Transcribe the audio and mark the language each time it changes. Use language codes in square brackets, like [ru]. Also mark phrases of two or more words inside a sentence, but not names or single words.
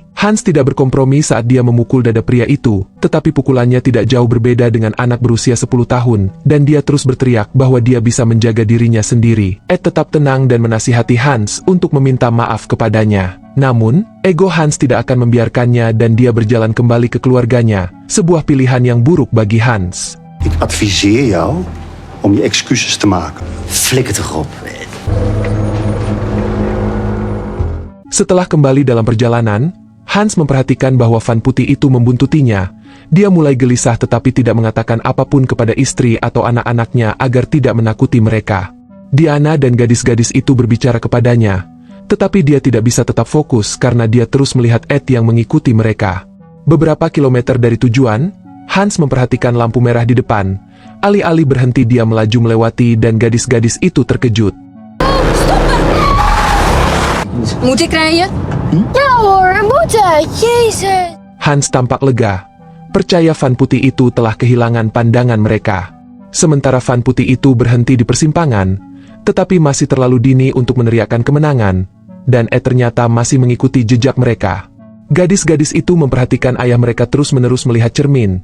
[id] Hans tidak berkompromi saat dia memukul dada pria itu, tetapi pukulannya tidak jauh berbeda dengan anak berusia 10 tahun, dan dia terus berteriak bahwa dia bisa menjaga dirinya sendiri. Ed tetap tenang dan menasihati Hans untuk meminta maaf kepadanya. Namun, ego Hans tidak akan membiarkannya dan dia berjalan kembali ke keluarganya, sebuah pilihan yang buruk bagi Hans. [nl] Ik adviseer jou om je excuses te maken. Flikker toch op. [id] Setelah kembali dalam perjalanan, Hans memperhatikan bahwa van putih itu membuntutinya. Dia mulai gelisah tetapi tidak mengatakan apapun kepada istri atau anak-anaknya agar tidak menakuti mereka. Diana dan gadis-gadis itu berbicara kepadanya, tetapi dia tidak bisa tetap fokus karena dia terus melihat Ed yang mengikuti mereka. Beberapa kilometer dari tujuan, Hans memperhatikan lampu merah di depan. Alih-alih berhenti dia melaju melewati dan gadis-gadis itu terkejut. [nl] Moet ik rijden? Ja hoor, moeten. Jezus. [id] Hans tampak lega. Percaya van putih itu telah kehilangan pandangan mereka. Sementara van putih itu berhenti di persimpangan, tetapi masih terlalu dini untuk meneriakkan kemenangan, dan Ed ternyata masih mengikuti jejak mereka. Gadis-gadis itu memperhatikan ayah mereka terus-menerus melihat cermin.